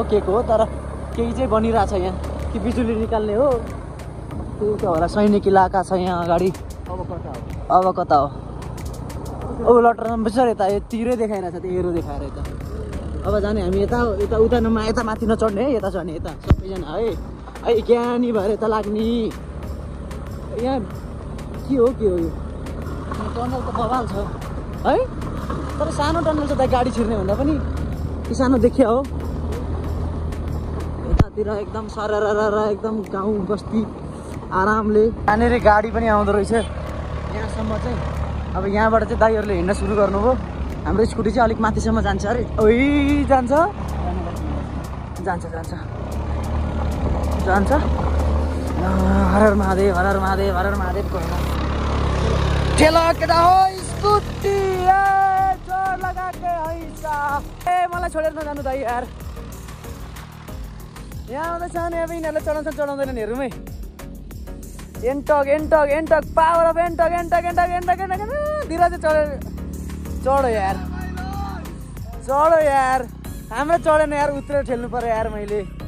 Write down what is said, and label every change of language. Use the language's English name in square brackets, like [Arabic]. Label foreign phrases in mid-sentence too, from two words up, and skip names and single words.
[Nepali] के को हो तर केही चाहिँ बनिरहेछ यहाँ कि बिजुली निकाल्ने हो त्यो त होला सैनिक इलाका छ यहाँ अगाडि अब कता हो अब लटरम्बेश्वर यता यो तिरै देखाइरहेछ त्यो एरो देखाएर यता अब जाने हामी यता उता यता माथि नचढ्ने है यता चढ्ने यता सबैजना है ज्ञानी भएर यता लाग्ने यहाँ के हो यो टनल त बवाल छ है तर सानो टनल छ त गाडी छिर्ने भन्दा पनि सानो देखिया हो यतातिर एकदम सरर एकदम गाउँ बस्ती आरामले यहाँनिर गाडी पनि आउँदो रहेछ यहाँसम्म चाहिँ अब यहाँबाट चाहिँ दाइहरूले हिँड्न सुरु गर्नुभयो हाम्रो स्कुटी चाहिँ अलिक माथिसम्म जान्छ अरे ओइ जान्छ [Hindi] हर हर महादेव [Nepali] ठेला केटा हो स्कुटी [Hindi] जोर लगा के हैसा [Nepali] मलाई छोडेर नजानु दाइ यार यहाँ आउँदैछ नि अब यिनीहरूले चढाउँदैनन् हेरौँ एन्टक [English] power of [Nepali] एन्टक धीरज चढो यार हाम्रो चढेन यार उत्रेर ठेल्नु पर्यो यार मैले